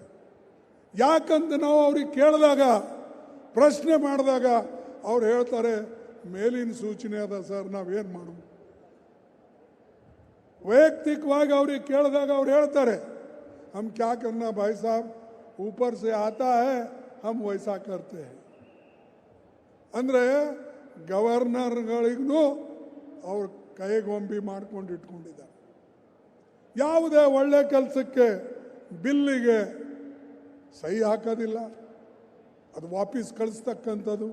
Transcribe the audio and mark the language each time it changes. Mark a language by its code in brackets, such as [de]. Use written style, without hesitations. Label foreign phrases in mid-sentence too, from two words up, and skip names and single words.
[kn] ಯಾಕಂತ ನಾವು ಅವ್ರಿಗೆ ಕೇಳಿದಾಗ, ಪ್ರಶ್ನೆ ಮಾಡಿದಾಗ ಅವ್ರು ಹೇಳ್ತಾರೆ, ಮೇಲಿನ ಸೂಚನೆ ಅದ ಸರ್, ನಾವೇನು ಮಾಡೋದು. ವೈಯಕ್ತಿಕವಾಗಿ ಅವ್ರಿಗೆ ಕೇಳಿದಾಗ ಅವ್ರು ಹೇಳ್ತಾರೆ, [hi] हम क्या करना भाई साब, ऊपर से आता है हम वैसा करते हैं. [kn] ಅಂದರೆ ಗವರ್ನರ್ಗಳಿಗೂ ಅವ್ರ ಕೈಗೊಂಬಿ ಮಾಡ್ಕೊಂಡು ಇಟ್ಕೊಂಡಿದ್ದಾರೆ. ಯಾವುದೇ ಒಳ್ಳೆ ಕೆಲಸಕ್ಕೆ ಬಿಲ್ಲಿಗೆ ಸಹಿ ಹಾಕೋದಿಲ್ಲ, ಅದು ವಾಪಸ್ ಕಳಿಸ್ತಕ್ಕಂಥದ್ದು.